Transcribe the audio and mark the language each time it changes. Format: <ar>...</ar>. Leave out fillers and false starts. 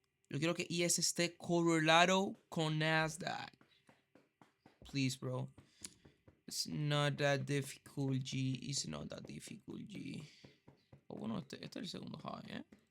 <es>Yo quiero que ES esté correlado con Nasdaq.</es> <en>Please, bro. It's not that difficult, G. It's not that difficult, G.</en> <es>Oh, bueno, este es el segundo high, ¿eh?</es>